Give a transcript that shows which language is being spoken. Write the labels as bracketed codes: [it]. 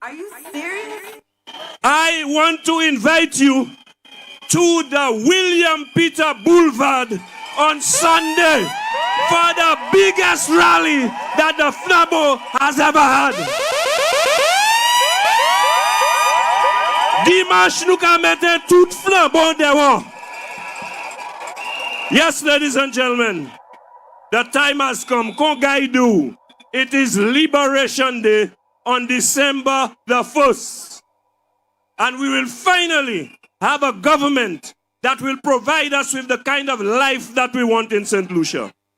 [en] Are you serious? I want to invite you to the William Peter Boulevard on Sunday for the biggest rally that the Flabo has ever had. [fr] Dimanche, nous allons mettre tout Flabo dehors. [en] Yes, ladies and gentlemen, the time has come. Kongaidu. It is Liberation Day on December the 1st. And we will finally have a government that will provide us with the kind of life that we want in St. Lucia.